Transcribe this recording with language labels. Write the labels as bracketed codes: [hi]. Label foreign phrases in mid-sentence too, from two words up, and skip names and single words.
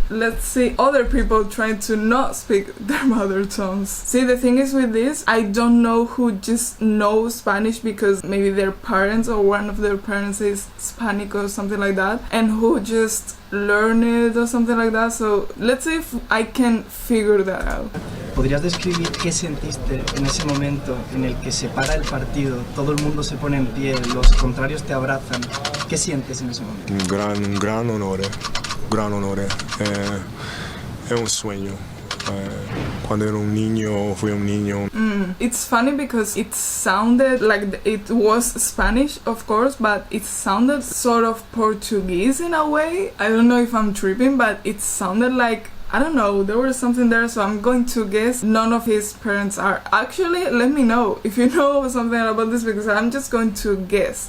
[en] Let's see other people trying to not speak their mother tongues. See, the thing is with this, I don't know who just knows Spanish because maybe their parents or one of their parents is Hispanic or something like that, and who just learn it or something like that. So let's see if I can figure that out. [es] ¿Podrías describir qué sentiste en ese momento en el que se para el partido, todo el mundo se pone en pie, los contrarios te abrazan? ¿Qué sientes en ese momento? [it] Un gran onore. È un sogno. Quando ero [es] un niño, fui un niño. [en] It's funny because it sounded like it was Spanish, of course, but it sounded sort of Portuguese in a way. I don't know if I'm tripping, but it sounded like, I don't know, there was something there, so I'm going to guess none of his parents are. Actually, let me know if you know something about this because I'm just going to guess.